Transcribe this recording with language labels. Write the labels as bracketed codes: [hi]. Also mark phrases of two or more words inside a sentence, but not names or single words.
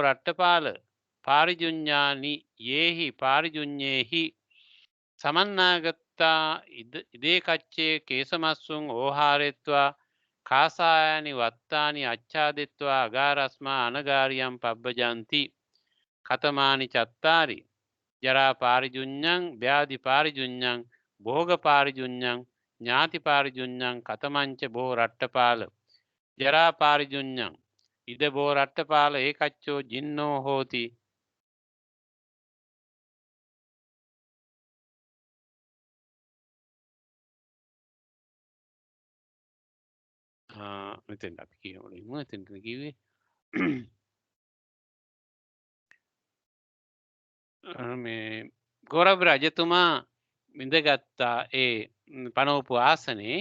[pi] රට්ටපාල පාරිජුඤ්ඤානි යේහි පාරිජුඤ්ඤේහි සමන්නාගත්තා ඉදේ කච්චේ කේසමස්සුන් ඕහාරෙත්වා කාසායනි වත්තානි අච්ඡාදෙත්වා අගාරස්මා අනගාරියම් පබ්බජන්ති කතමානි චත්තාරි ජරා පාරිජුඤ්ඤං ව්‍යාධි පාරිජුඤ්ඤං භෝග පාරිජුඤ්ඤං ඥාති පාරිජුඤ්ඤං කතමංච බෝ රට්ටපාල ජරා පාරිජුඤ්ඤං ඉද බෝ රට්ටපාල ඒකච්චෝ ජින්නෝ හෝති. [si] මෙතෙන් අපි කියමු එතෙන්ට කිව්වේ මේ ගෝරබ් රජතුමා ඉඳගත්තා ඒ පනෝපු ආසනේ.